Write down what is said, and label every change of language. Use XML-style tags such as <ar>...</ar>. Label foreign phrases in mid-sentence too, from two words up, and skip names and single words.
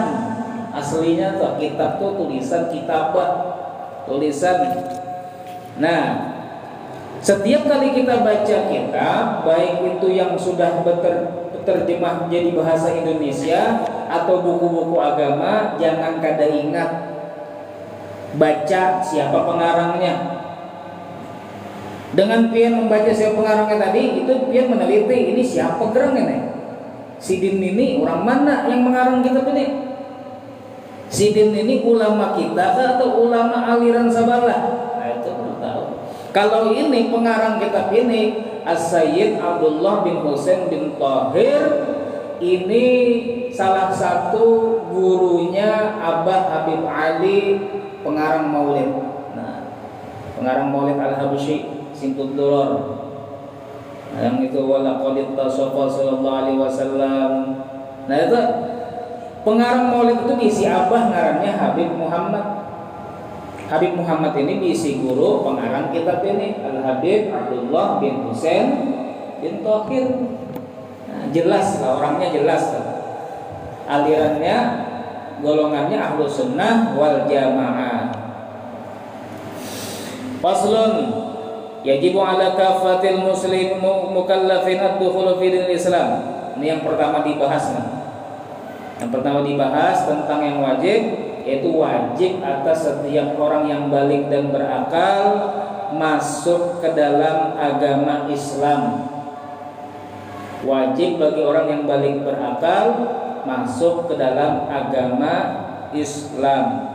<bjn>Aslinya tuh kitab tuh tulisan, kitabah, tulisan.</bjn> <id>Nah, setiap kali kita baca kitab, baik itu yang sudah terjemah jadi bahasa Indonesia atau buku-buku agama, jangan kada ingat baca siapa pengarangnya.</id> <bjn>Dengan pian membaca siapa pengarangnya tadi, itu pian meneliti ini siapa gerang ini. Sidin ini orang mana yang mengarang kitab ini? Sidin ini ulama kita atau ulama aliran Sabalah?</bjn> <id>Nah itu perlu tahu. Kalau ini pengarang kitab ini As-Sayyid Abdullah bin Husain bin Tahir, ini salah satu gurunya Abah Habib Ali, pengarang Maulid. Nah, pengarang Maulid Al-Habsyi Simtud Duror. Nah, yang itu</id> <ar>ولقد تصافى صلى الله عليه وسلم.</ar> <bjn>Nah, itu pengarang Maulid itu diisi Abah ngarannya Habib Muhammad. Habib Muhammad ini diisi guru pengarang kitab ini Al-Habib Abdullah bin Husain bin Tahir.</bjn> <id>Nah, jelas lah orangnya, jelas lah. Alirannya, golongannya</id> <ar>أهل السنة والجماعة. فصل، يجب على كافة المسلمين المكلفين الدخول في دين الإسلام.</ar> <id>Ini yang pertama dibahas. Yang pertama dibahas tentang yang wajib, yaitu wajib atas setiap orang yang balik dan berakal masuk ke dalam agama Islam. Wajib bagi orang yang balik berakal masuk ke dalam agama Islam.</id>